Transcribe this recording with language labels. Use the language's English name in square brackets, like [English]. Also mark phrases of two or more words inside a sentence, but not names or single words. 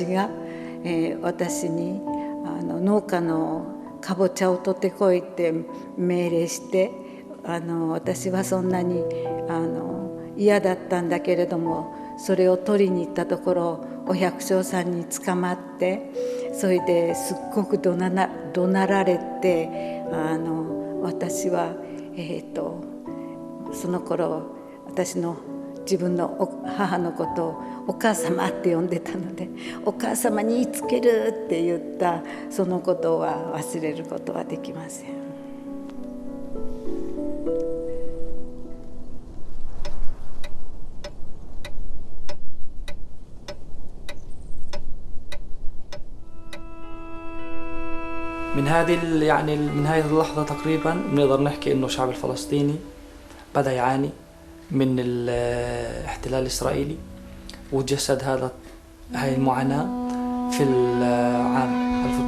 [Japanese] が、私に農家のかぼちゃを取ってこいって命令して、私はそんなに嫌だったんだけれども、それを取りに行ったところお百姓さんに捕まって、それですっごく怒鳴られて、私は、その頃私の自分の母のことをお母様って呼んでたので、お母様に言いつけるって言ったそのことは忘れることはできません。 [Arabic] من هذه اللحظة تقريبا بنقدر نحكي إنه الشعب الفلسطيني بدأ يعاني من الاحتلال الإسرائيلي، وتجسد هاي المعاناة في العام